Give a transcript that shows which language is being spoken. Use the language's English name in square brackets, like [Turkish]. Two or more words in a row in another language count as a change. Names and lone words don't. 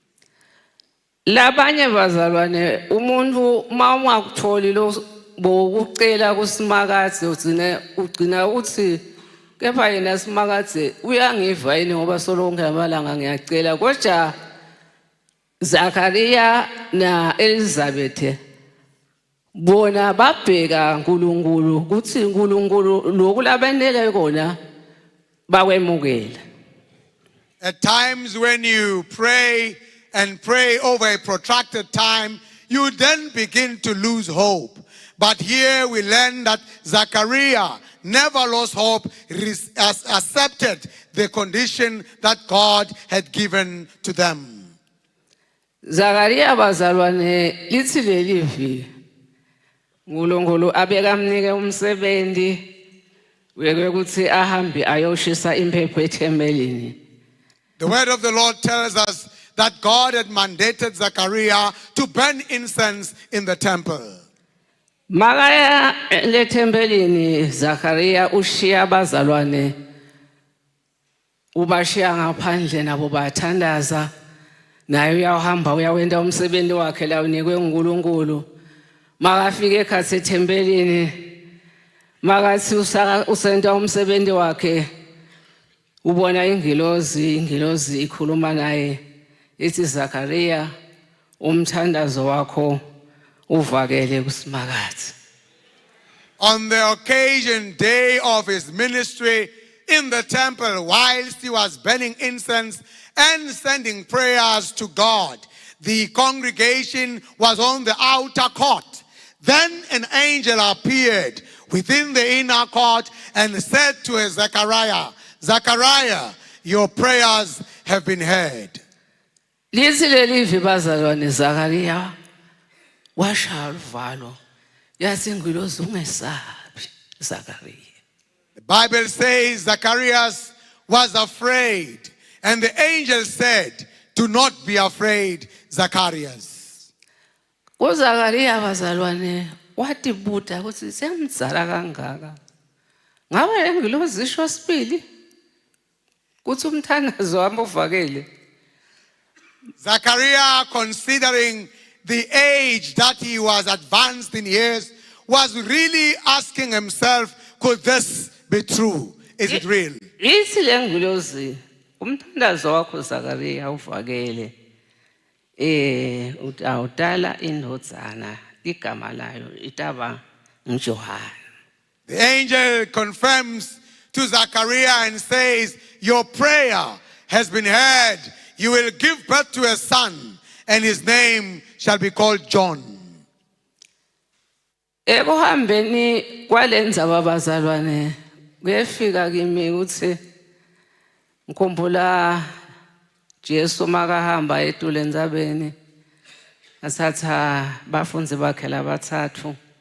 [Swati] Labanye bazalwane umuntu mawungakutholi lo bokucela kuSimakadze ugcina uthi kepha yena Simakadze uyangiva yini ngoba solonke amalanga ngiyacela kodwa Zachariah na Elizabeth bona babheka uNkulunkulu kuthi uNkulunkulu lokulabenele kona bakwemukela. [English] At times when you pray and pray over a protracted time, you then begin to lose hope. But here we learn that Zachariah never lost hope, accepted the condition that God had given to them. [Swati] Zachariah bazalwane lithi lelivi uNkulunkulu abeka mnike umsebenzi weke ukuthi ahambe ayoshisa impepho ethembelini. [English] The word of the Lord tells us that God had mandated Zachariah to burn incense in the temple. [Swati] Makaya le thembelini Zachariah ushiya bazalwane ubashiya ngaphandle nabo bathandaza naye uyahamba uyawenda umsebenzi wakhe la unikwe uNkulunkulu. Makafika ekhathi ethembelini makathi usenta umsebenzi wakhe ubona ingilozi ikhuluma naye ithi Zachariah umthandazo wakho uvakele kuSimakadze. [English] On the occasion day of his ministry in the temple, whilst he was burning incense and sending prayers to God, the congregation was on the outer court. Then an angel appeared within the inner court and said to Zachariah, Zachariah, your prayers have been heard. [Swati] Lithi lelivi bazalwane Zachariah washaya uvalo yathi ingilozi ungesabi Zachariah. [English] The Bible says Zacharias was afraid, and the angel said, do not be afraid, Zacharias. [Swati] UZachariah bazalwane wathi buda ukuthi siyamdzala kangaka. Ngabe lengilozi isho sibili kuthi umthandazo wami uvakele. [English] Zachariah, considering the age that he was advanced in years, was really asking himself, could this be true? Is it real? [Swati] Ithi lengilozi umthandazo wakho Zakaria uvakele utala indodzana igama layo itaba uJohana. [English] The angel confirms to Zachariah and says, your prayer has been heard. You will give birth to a son, and his name shall be called John. [Swati] Ekuhambeni kwalenza babazalwane kuyefika kimi ukuthi ngikhumbula Jesu makahamba etulenzabeni athatha bafunzi bakhe labathathu